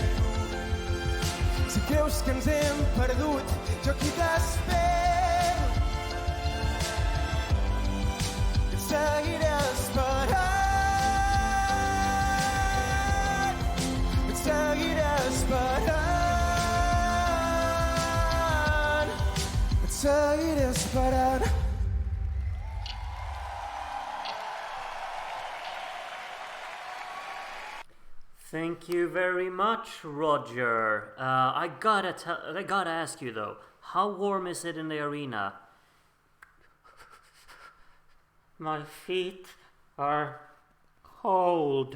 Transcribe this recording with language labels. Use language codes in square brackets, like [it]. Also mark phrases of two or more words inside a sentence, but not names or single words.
[ca] Si creus que ens hem perdut, jo aquí t'espero i et seguiré esperant. Et seguiré esperant. Seguiré esperant. [en] Thank you very much, Roger. I gotta ask you though, how warm is it in the arena? My feet are cold.